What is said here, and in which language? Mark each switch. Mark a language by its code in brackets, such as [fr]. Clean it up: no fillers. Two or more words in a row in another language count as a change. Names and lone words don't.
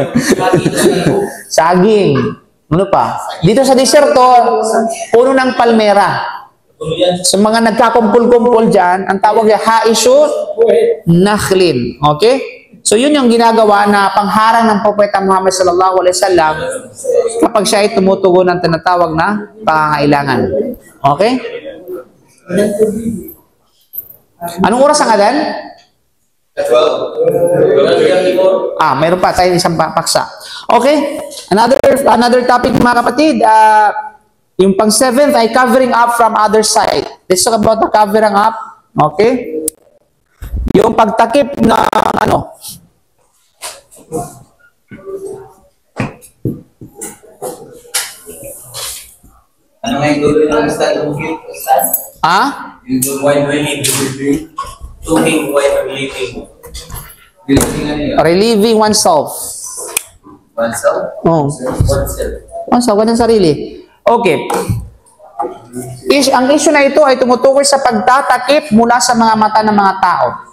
[tl] Saging. Ano pa? Dito sa disyerto, puno ng palmera. Sa mga nagkakumpul-kumpul dyan, ang tawag niya [ar] حائش نخل. [tl] Okay? So yun yung ginagawa na pangharang ng Propeta Muhammad [ar] صلى الله عليه وسلم [tl] kapag siya ay tumutugon ng tinatawag na pangangailangan. Okay? Anong oras ang adan? Mayroon pa tayo isang paksa. [en] Okay? Another topic [tl] mga kapatid, yung pang 7th ay [en] covering up from other side. Let's talk about the covering up. [tl] Okay? Yung pagtakip na ano. Ano nga yung dulo ng Ustad? [en] Yung while relieving. Talking while relieving. Relieving oneself. Oneself? Oh. Oneself, [tl] walang sarili. Okay. Ang issue na ito ay tumutukoy sa pagtatakip mula sa mga mata ng mga tao.